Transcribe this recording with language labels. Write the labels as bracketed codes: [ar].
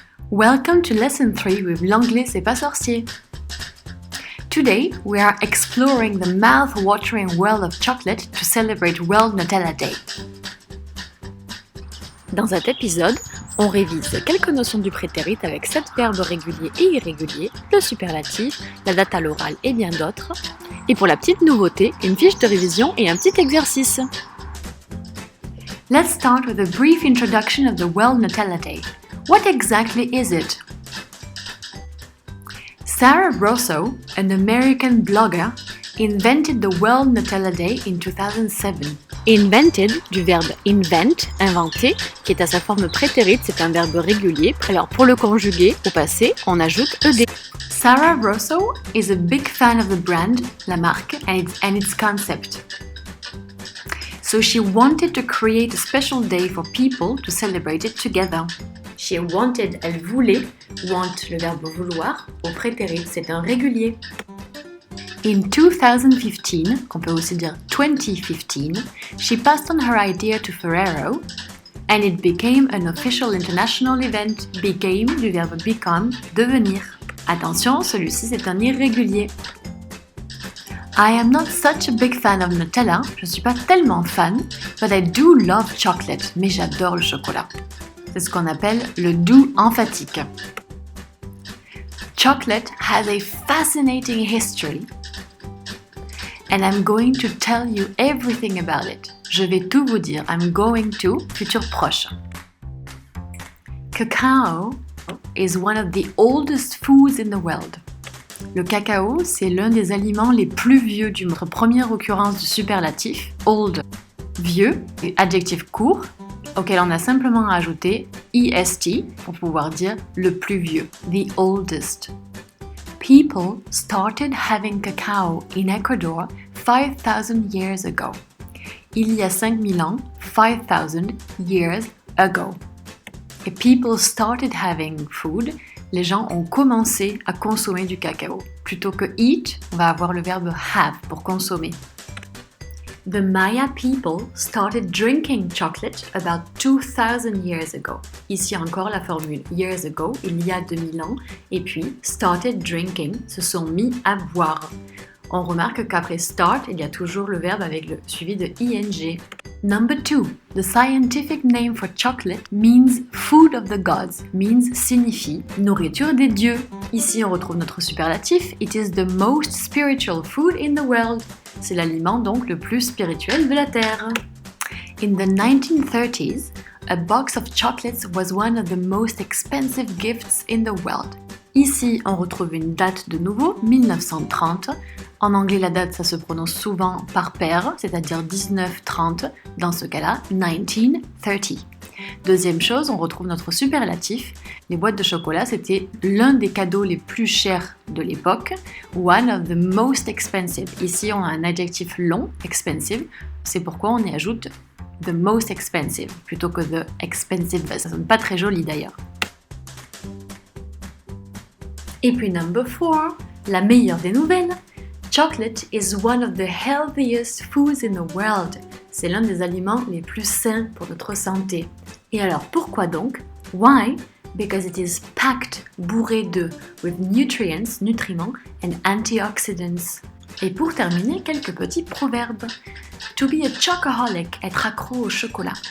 [en] Welcome to Lesson 3 with L'Anglais c'est pas sorcier. Today, we are exploring the mouth-watering world of chocolate to celebrate World Nutella Day. [fr] Dans cet épisode, on révise quelques notions du prétérit avec 7 verbes réguliers et irréguliers, le superlatif, la date à l'oral et bien d'autres. Et pour la petite nouveauté, une fiche de révision et un petit exercice. [en] Let's start with a brief introduction of the World Nutella Day. What exactly is it? Sarah Rosso, an American blogger, invented the World Nutella Day in 2007. [fr] Invented, du verbe invent, inventer, qui est à sa forme prétérite, c'est un verbe régulier. Alors pour le conjuguer au passé, on ajoute ed. [en] Sarah Rosso is a big fan of the brand, [fr] la marque, [en] and its concept. So she wanted to create a special day for people to celebrate it together. She wanted, [fr] elle voulait, want, le verbe vouloir, au prétérit, c'est un régulier. [en] In 2015, [fr] qu'on peut aussi dire 2015, [en] she passed on her idea to Ferrero, and it became an official international event. [fr] Became, du verbe become, devenir. Attention, celui-ci c'est un irrégulier. [en] I am not such a big fan of Nutella, [fr] je ne suis pas tellement fan, [en] but I do love chocolate, [fr] mais j'adore le chocolat. C'est ce qu'on appelle le doux emphatique. [en] Chocolate has a fascinating history, and I'm going to tell you everything about it. [fr] Je vais tout vous dire. [en] I'm going to, futur proche. Cacao is one of the oldest foods in the world. [fr] Le cacao, c'est l'un des aliments les plus vieux d'une première occurrence du superlatif, old, vieux, et adjectif court, auquel on a simplement ajouté est pour pouvoir dire le plus vieux, the oldest. [en] People started having cacao in Ecuador 5,000 years ago. [fr] Il y a 5,000 ans, 5,000 years ago. Et [en] people started having food, [fr] les gens ont commencé à consommer du cacao. Plutôt que eat, on va avoir le verbe have pour consommer. [en] The Maya people started drinking chocolate about 2,000 years ago. [fr] Ici encore la formule years ago, il y a 2000 ans, et puis started drinking, se sont mis à boire. On remarque qu'après start, il y a toujours le verbe avec le suivi de ing. [en] Number 2. The scientific name for chocolate means food of the gods, means [fr] signifie nourriture des dieux. Ici on retrouve notre superlatif, [en] it is the most spiritual food in the world. [fr] C'est l'aliment donc le plus spirituel de la Terre. [en] In the 1930s, a box of chocolates was one of the most expensive gifts in the world. [fr] Ici, on retrouve une date de nouveau, 1930. En anglais, la date, ça se prononce souvent par paire, c'est-à-dire 1930. Dans ce cas-là, 1930. Deuxième chose, on retrouve notre superlatif. Les boîtes de chocolat, c'était l'un des cadeaux les plus chers de l'époque. [en] One of the most expensive. [fr] Ici, on a un adjectif long, expensive. C'est pourquoi on y ajoute the most expensive plutôt que the expensive. Ça sonne pas très joli d'ailleurs. Et puis number 4, la meilleure des nouvelles. [en] Chocolate is one of the healthiest foods in the world. [fr] C'est l'un des aliments les plus sains pour notre santé. Et alors pourquoi donc? Why? [en] Because it is packed, bourré de, with nutrients, nutriments, and antioxidants. [fr] Et pour terminer, quelques petits proverbes. [en] To be a chocoholic, [fr] être accro au chocolat.